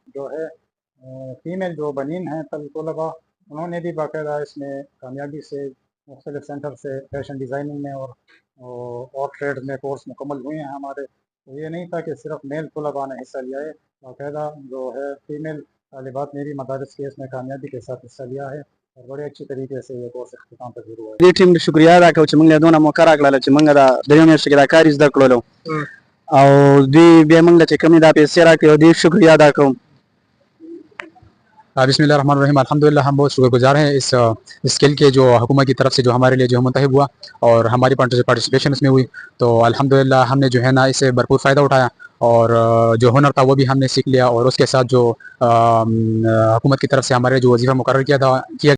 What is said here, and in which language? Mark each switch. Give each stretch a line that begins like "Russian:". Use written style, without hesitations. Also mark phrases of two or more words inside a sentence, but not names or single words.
Urdu: جو ہے فیمیل جو بنین ہیں طلباء، انہوں نے بھی باقاعدہ اس میں کامیابی سے مختلف سینٹر سے فیشن ڈیزائننگ میں اور ٹریڈ میں کورس مکمل ہوئے ہیں ہمارے۔ تو یہ نہیں تھا کہ صرف میل طلباء نے حصہ لیا ہے، باقاعدہ جو ہے فیمیل طالبات نے بھی مدارس کے اس میں کامیابی کے ساتھ حصہ لیا ہے، اور بڑے اچھی طریقے سے یہ کورس اختتام پذیر ہوا ہے۔
Pashto: دې ټیم ته شکریہ ادا کوم چې موږ له دونه موقع راکړله چې موږ د درېیمې میاشتې کې دا کار زده کړلو، او دوی بیا موږ له چې کومې دا پیسې راکړې، او دې شکریہ ادا کوم۔
Arabic: بسم اللہ الرحمن الرحیم،
Urdu: الحمدللہ ہم بہت شکر گزار ہیں اس اسکل کے جو حکومت کی طرف سے جو ہمارے لیے جو منتخب ہوا اور ہماری پارٹیسپیشن اس میں ہوئی، تو الحمدللہ ہم نے جو ہے نا اس سے بھرپور فائدہ اٹھایا، اور جو ہنر تھا وہ بھی ہم نے سیکھ لیا، اور اس کے ساتھ جو حکومت کی طرف سے ہمارے جو وظیفہ مقرر کیا